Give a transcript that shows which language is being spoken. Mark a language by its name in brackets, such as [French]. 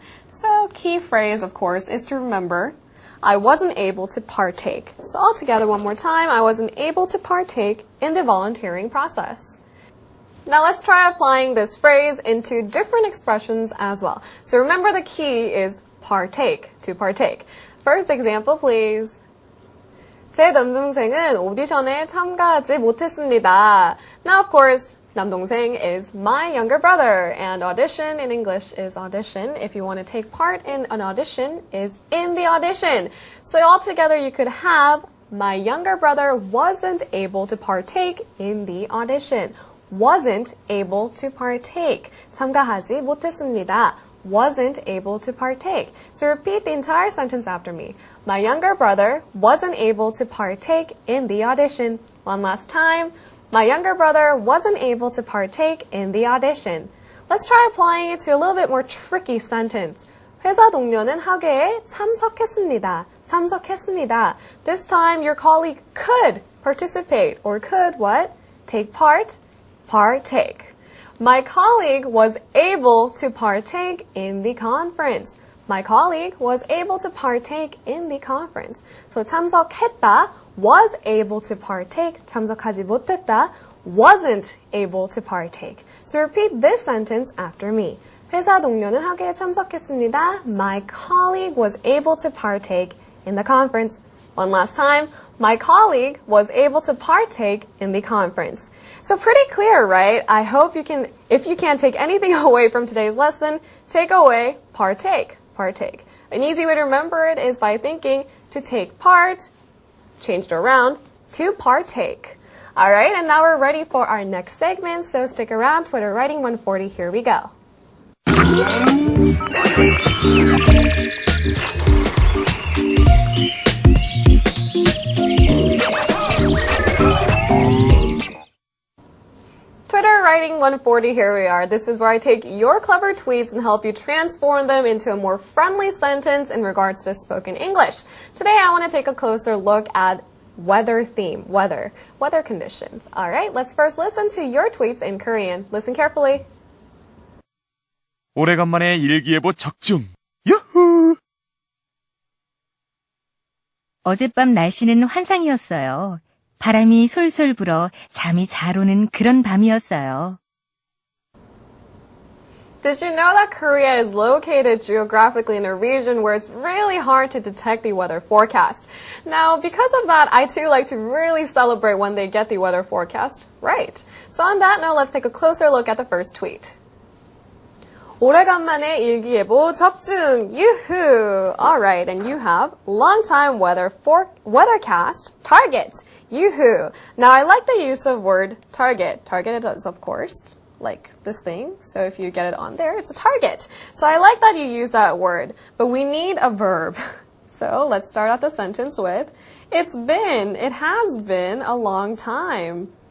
[English] So key phrase, of course, is to remember I wasn't able to partake. So all together one more time, I wasn't able to partake in the volunteering process. Now let's try applying this phrase into different expressions as well. So remember the key is partake, to partake. First example, please. [Korean] 제 남동생은 오디션에 참가하지 못했습니다. [English] Now, of course, 남동생 is my younger brother, and audition in English is audition. If you want to take part in an audition, is in the audition. So altogether, you could have my younger brother wasn't able to partake in the audition. Wasn't able to partake. [Korean] 참가하지 못했습니다. [English] Wasn't able to partake. So repeat the entire sentence after me. My younger brother wasn't able to partake in the audition. One last time. My younger brother wasn't able to partake in the audition. Let's try applying it to a little bit more tricky sentence. [Korean] 회사 동료는 학회에 참석했습니다. 참석했습니다. [English] This time your colleague could participate or could what? Take part? Partake. My colleague was able to partake in the conference. My colleague was able to partake in the conference. So 참석했다, was able to partake. [Korean] 참석하지 못했다, [English] wasn't able to partake. So repeat this sentence after me. [Korean] 회사 동료는 학회에 참석했습니다. [English] My colleague was able to partake in the conference. One last time. My colleague was able to partake in the conference. So pretty clear, right? I hope you can, if you can't take anything away from today's lesson, take away partake, partake. An easy way to remember it is by thinking to take part, changed around, to partake. All right, and now we're ready for our next segment, so stick around. Twitter Writing 140, here we go. Twitter Writing 140, here we are. This is where I take your clever tweets and help you transform them into a more friendly sentence in regards to spoken English. Today I want to take a closer look at weather theme, weather conditions. All right, let's first listen to your tweets in Korean. Listen carefully. [Korean] 오래간만에 일기예보 적중. 유후! 어젯밤 날씨는 환상이었어요. 바람이 솔솔 불어 잠이 잘 오는 그런 밤이었어요. [English] Did you know that Korea is located geographically in a region where it's really hard to detect the weather forecast? Now, because of that, I too like to really celebrate when they get the weather forecast right. So on that note, let's take a closer look at the first tweet. [Korean] 오래간만에 일기예보 적중! [English] Yoo-hoo! Alright, and you have long-time weathercast target. Yoo-hoo! Now, I like the use of word target. Target is, of course, like this thing. So if you get it on there, it's a target. So I like that you use that word. But we need a verb. So let's start out the sentence with, it has been a long time.